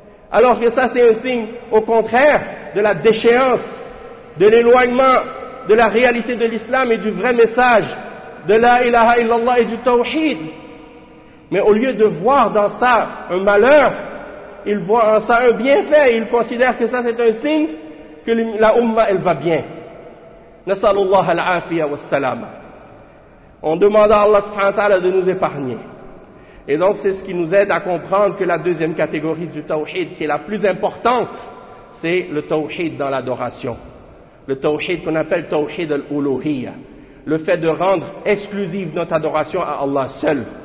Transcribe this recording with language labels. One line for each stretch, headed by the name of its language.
French: Alors que ça, c'est un signe, au contraire, de la déchéance, de l'éloignement de la réalité de l'islam et du vrai message de la ilaha illallah et du tawhid. Mais au lieu de voir dans ça un malheur, ils voient en ça un bienfait. Ils considèrent que ça, c'est un signe que la Ummah, elle va bien.
Arabic: نسأل الله العافية والسلامة.
French: On demande à Allah subhanahu wa ta'ala de nous épargner. Et donc c'est ce qui nous aide à comprendre que la deuxième catégorie du tawhid, qui est la plus importante, c'est le tawhid dans l'adoration. Le tawhid qu'on appelle tawhid al-uluhiyya. Le fait de rendre exclusive notre adoration à Allah seul.